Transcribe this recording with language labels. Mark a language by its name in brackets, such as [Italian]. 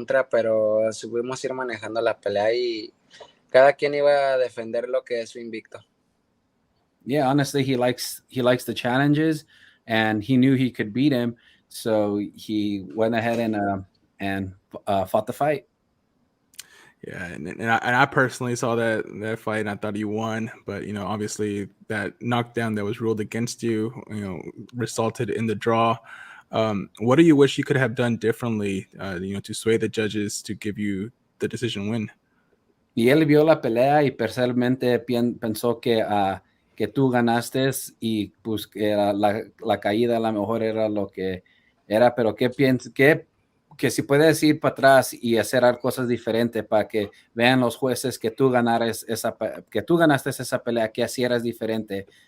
[Spanish] Pero supimos ir manejando la pelea y cada quien iba a defender lo que es su invicto. [English] Yeah, honestly, he likes the challenges, and he knew he could beat him, so he went ahead and fought the fight. Yeah, and I personally saw that fight and I thought you won, but obviously that knockdown that was ruled against you, resulted in the draw. What do you wish you could have done differently, to sway the judges to give you the decision win? [Spanish] Y él vio la pelea y personalmente pensó que tú ganaste y pues que la caída a lo mejor era lo que era, pero ¿qué piensas? Que si puedes ir para atrás y hacer cosas diferentes para que vean los jueces que tú ganaste esa pelea, que así eras diferente.